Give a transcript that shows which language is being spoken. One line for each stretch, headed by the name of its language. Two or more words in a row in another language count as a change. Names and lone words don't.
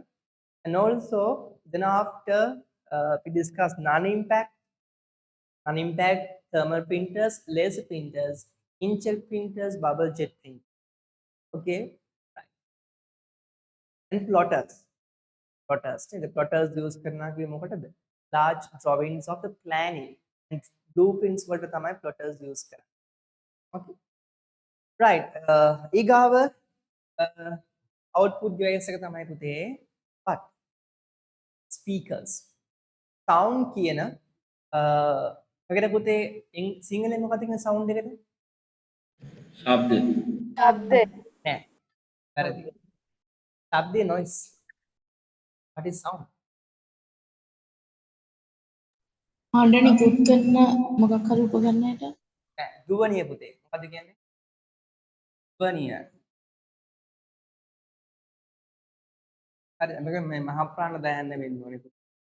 English: And also then after we discuss non-impact thermal printers, laser printers, inkjet printers, bubble jet printers. Okay, right. And plotters. The plotters use
Hindi: करना के
English: මොකටද? Large drawings of the planning and blueprints
Sinhala: වලට තමයි
English: plotters use කරන්නේ. Okay, right. ඊගාව output device
Sinhala: එක තමයි පුතේ
English: what?
Sinhala: Speakers. Sound කියන ඔකට පුතේ සිංහලෙන් මොකක්ද කියන sound එකට? ශබ්ද නෑ. වැරදි. ශබ්දේ noise.
English: What is sound?
Sinhala: හඬ නිකුත් කරන මොකක් හරි උපකරණයකට ධ්වනිය පුතේ. මොකද්ද කියන්නේ? ධ්වනිය. හරි මේක මේ මහා ප්‍රාණ දයන්න වෙන්න ඕනේ පුතේ.